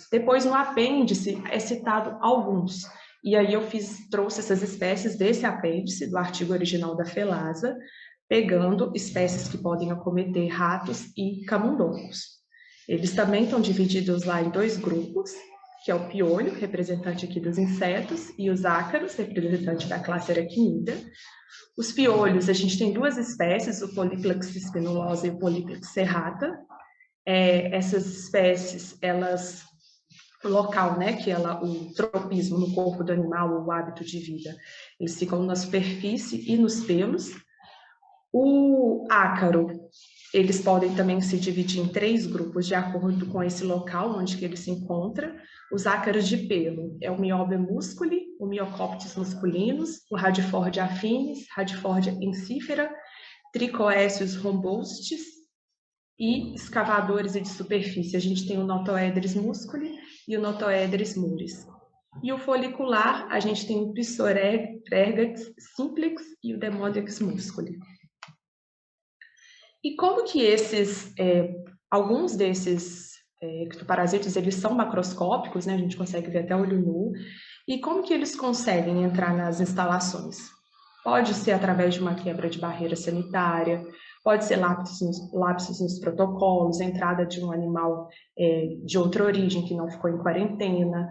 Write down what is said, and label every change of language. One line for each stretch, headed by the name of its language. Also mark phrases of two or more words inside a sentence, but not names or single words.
Portuguese: Depois, no apêndice, é citado alguns. E aí eu trouxe essas espécies desse apêndice, do artigo original da FELASA, pegando espécies que podem acometer ratos e camundongos. Eles também estão divididos lá em 2 grupos, que é o piolho, representante aqui dos insetos, e os ácaros, representante da classe aracnida. Os piolhos, a gente tem 2 espécies, o Polyplex spinulosa e o Polyplex serrata. Essas espécies, elas, o local, né, o tropismo no corpo do animal, o hábito de vida, eles ficam na superfície e nos pelos. O ácaro, eles podem também se dividir em 3 grupos de acordo com esse local onde que ele se encontra. Os ácaros de pelo é o Myobia musculi, o Myocoptes musculinus, o Radifordia affinis, Radifordia encifera, tricoécios robustos e escavadores de superfície. A gente tem o Notoedris musculi e o Notoedris muris. E o folicular, a gente tem o Psorergax simplex e o Demodex musculi. E como que alguns desses ectoparasitas, eles são macroscópicos, né? A gente consegue ver até olho nu. E como que eles conseguem entrar nas instalações? Pode ser através de uma quebra de barreira sanitária, pode ser lapsos nos protocolos, entrada de um animal de outra origem que não ficou em quarentena.